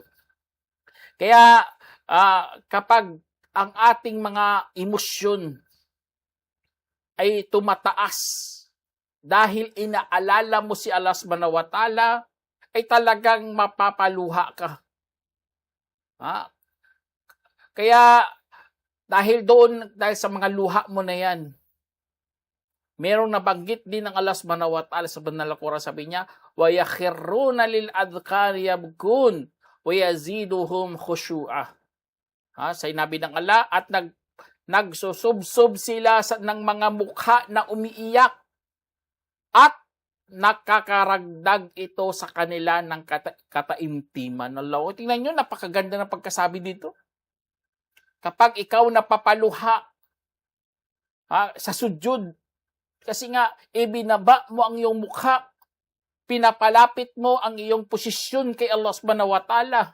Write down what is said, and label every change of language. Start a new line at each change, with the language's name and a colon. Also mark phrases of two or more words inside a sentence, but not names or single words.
Filipino: Kaya kapag ang ating mga emosyon ay tumataas dahil inaalala mo si Allah
Arabic: سبحانه وتعالى,
Filipino: ay talagang mapapaluha ka. Ha? Kaya dahil sa mga luha mo na yan, merong nabanggit din ng Allah
Arabic: سبحانه وتعالى
Filipino: sa banal na Quran, sabi niya,
Arabic: ويخرون للأذقان يبكون ويزيدهم خشوعا.
Filipino: Sinabi ng Allah, at nagsusubsob sila ng mga mukha na umiiyak at nakakaragdag ito sa kanila ng kataimtiman. Allah, tingnan nyo, napakaganda ng pagkasabi dito. Kapag ikaw napapaluha sa sujud, kasi nga ibinaba mo ang iyong mukha, pinapalapit mo ang iyong posisyon kay Allah
Arabic: سبحانه وتعالى.